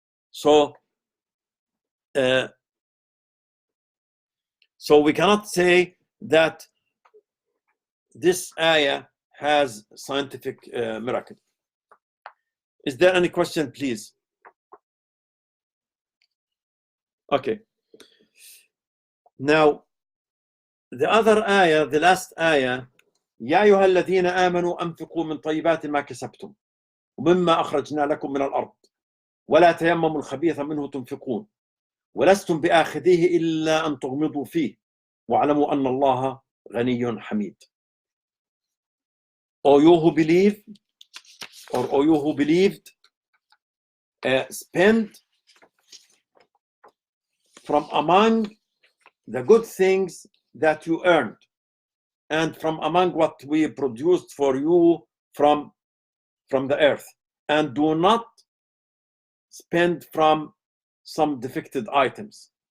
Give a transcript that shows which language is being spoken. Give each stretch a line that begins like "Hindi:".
English: So we cannot say that this ayah has scientific miracle. Is there any question, please? Okay. Now, the other ayah, the last ayah,
Arabic: يا أيها الذين آمنوا أنفقوا من طيبات ما كسبتم ومما أخرجنا لكم من الأرض ولا تيمموا الخبيث منه تنفقون ولستم بآخذيه إلا أن تغمضوا فيه واعلموا أن الله غني حميد.
English: O you who believe, or O you who believed, spend from among the good things that you earned, and from among what we produced for you from the earth, and do not spend from some defected items,